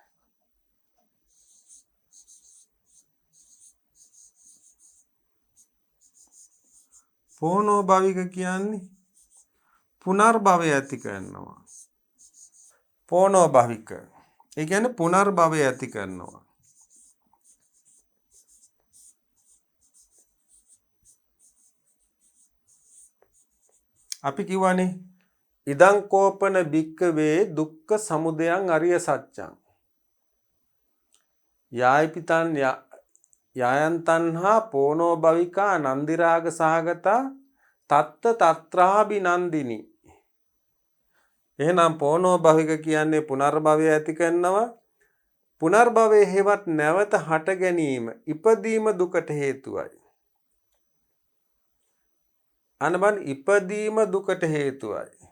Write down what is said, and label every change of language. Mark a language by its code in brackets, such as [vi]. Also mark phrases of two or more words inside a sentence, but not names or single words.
[si] පෝනෝභවික කියන්නේ පුනර්භවය ඇති කරනවා. පෝනෝභවික. ඒ කියන්නේ පුනර්භවය ඇති කරනවා. අපි කියවනේ [pi] ඉදං කෝපන භික්කවේ දුක්ඛ සමුදයං අරිය සත්‍යං. යායිපිතං යායන් තණ්හා පෝනෝ භවිකා නන්දිරාග සහගතා තත්ත තත්‍රාභි නන්දිනි. [si] එහෙනම් [pi] පෝනෝ භවික [si] කියන්නේ පුනර්භවය ඇති කරනවා. පුනර්භවයේ හේවත් නැවත හට ගැනීම ඉපදීම දුකට හේතුවයි. අනබන් ඉපදීම දුකට හේතුවයි.